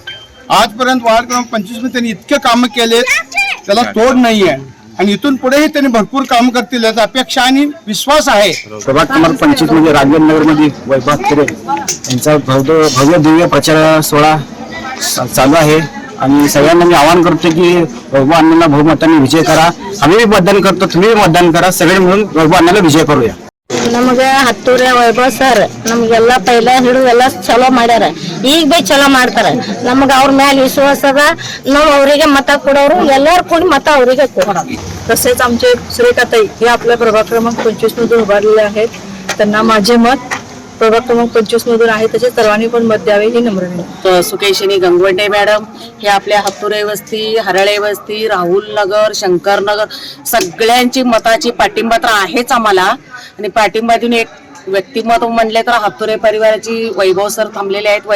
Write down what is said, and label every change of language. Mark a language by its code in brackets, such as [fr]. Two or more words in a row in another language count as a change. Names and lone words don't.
[mr] आजपर्यंत वार्ड क्रमांक 25 मध्ये त्यांनी इतके कामं केले, त्याला तोड नाही आहे आणि इथून पुढेही त्यांनी भरपूर काम करतील याची अपेक्षा आणि विश्वास आहे। प्रभाग क्रमांक 25 मध्ये राजनगर मध्ये वैभव हत्तुरे यांचा भव्य दिव्य प्रचार सोहळा चालू आहे आणि सगळ्यांना मी आवाहन करतो की वैभव अण्णांना बहुमताने विजय करा। आम्ही मतदान करतो, तुम्ही मतदान करा, सगळे मिळून वैभव अण्णाला विजय करूया। [kn] ನಮಗೆ ಹತ್ತೂರೆ ವೈಭವ್ ಸರ್ ನಮಗೆಲ್ಲ ಪೈಲ ಹಿಡಿದು ಎಲ್ಲ ಚಲೋ ಮಾಡ್ಯಾರ, ಈಗ ಬಿ ಚಲೋ ಮಾಡ್ತಾರೆ। ನಮಗೆ ಅವ್ರ ಮೇಲೆ ವಿಶ್ವಾಸ ಅದ, ನಾವು ಅವರಿಗೆ ಮತ ಕೊಡೋರು ಎಲ್ಲರೂ ಕೂಡಿ ಮತ ಅವರಿಗೆ ಕೊಡೋಣ। [mr] तसेच आमचे सुरेखाताई हे आपल्या प्रभाग क्रमांक 25 मधून उभारलेले आहेत, त्यांना माझे मत प्रभाग क्रमांक 25 मधून आहे, त्याचे सर्वांनी पण मत द्यावे ही नम्र विनंती। सुकेशिनी गंगवंडे मॅडम हे आपल्या हत्तुरे वस्ती, हरळे वस्ती, राहुल नगर, शंकर नगर सगळ्यांची मताची पाठिंबा तर आहेच आम्हाला आणि पाठिंबा देऊन एक व्यक्तिमत्व म्हणले तर हत्तुरे परिवाराची वैभव सर थांबलेले आहेत।